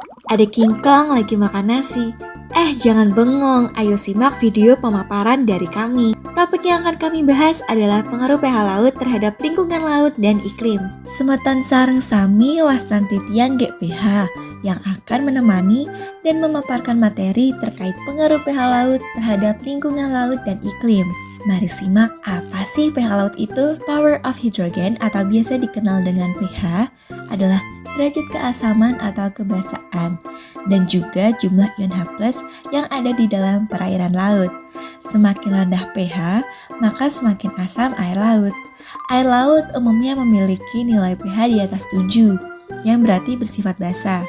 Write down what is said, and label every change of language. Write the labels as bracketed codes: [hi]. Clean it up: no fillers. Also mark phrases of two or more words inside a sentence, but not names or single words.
[id] Ada King Kong lagi makan nasi. Jangan bengong, ayo simak video pemaparan dari kami. Topik yang akan kami bahas adalah pengaruh pH laut terhadap lingkungan laut dan iklim. [ban] Semeton sareng sami wastan titian [id] GPH yang akan menemani dan memaparkan materi terkait pengaruh pH laut terhadap lingkungan laut dan iklim. Mari simak apa sih pH laut itu? [en] Power of hydrogen [id] atau biasa dikenal dengan pH adalah derajat keasaman atau kebasaan, dan juga jumlah ion H+ yang ada di dalam perairan laut. Semakin rendah pH, maka semakin asam air laut. Air laut umumnya memiliki nilai pH di atas 7, yang berarti bersifat basa.